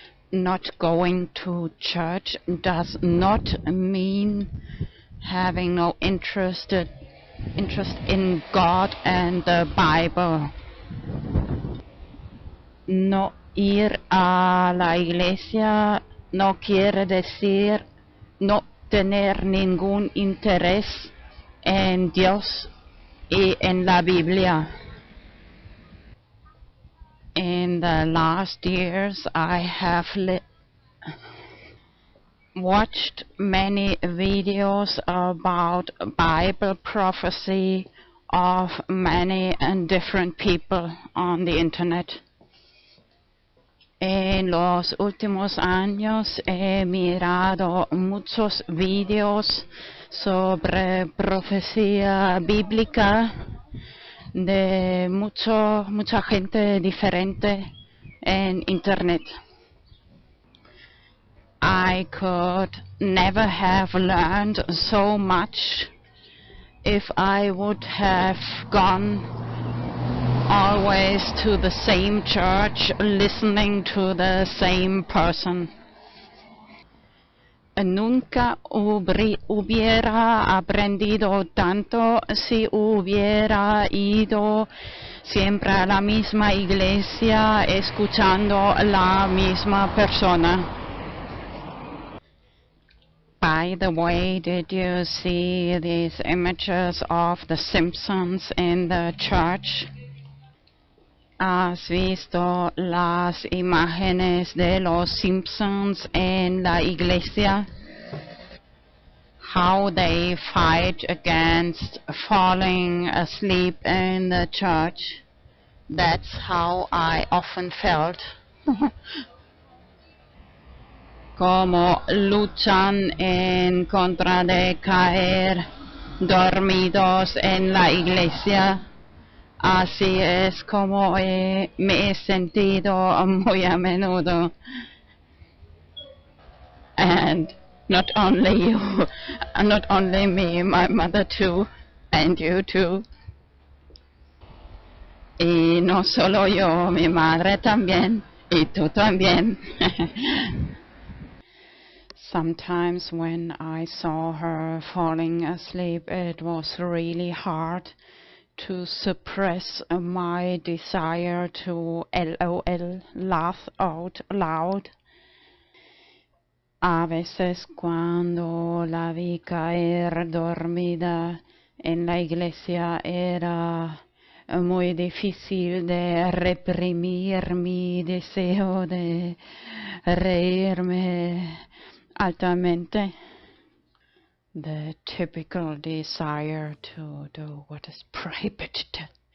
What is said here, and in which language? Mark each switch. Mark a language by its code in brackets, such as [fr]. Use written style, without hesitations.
[en] Not going to church does not mean having no interest in God and the Bible. [es] No ir a la iglesia no quiere decir no tener ningún interés en Dios y en la Biblia. [en] In the last years, I have watched many videos about Bible prophecy of many and different people on the internet. [es] En los últimos años he mirado muchos videos sobre profecía bíblica de mucha gente diferente en internet. [en] I could never have learned so much if I would have gone always to the same church, listening to the same person. [es] Nunca hubiera aprendido tanto si hubiera ido siempre a la misma iglesia, escuchando la misma persona. [en] By the way, did you see these images of the Simpsons in the church? [es] ¿Has visto las imágenes de los Simpsons en la iglesia? [en] How they fight against falling asleep in the church. That's how I often felt. [es] Como luchan en contra de caer dormidos en la iglesia. Así es como me he sentido muy a menudo. [en] And not only you, not only me, my mother too, and you too. [es] Y no solo yo, mi madre también, y tú también. [en] Sometimes when I saw her falling asleep, it was really hard to suppress my desire to LOL, laugh out loud. [es] A veces cuando la vi caer dormida en la iglesia era muy difícil de reprimir mi deseo de reírme altamente. [en] The typical desire to do what is prohibited.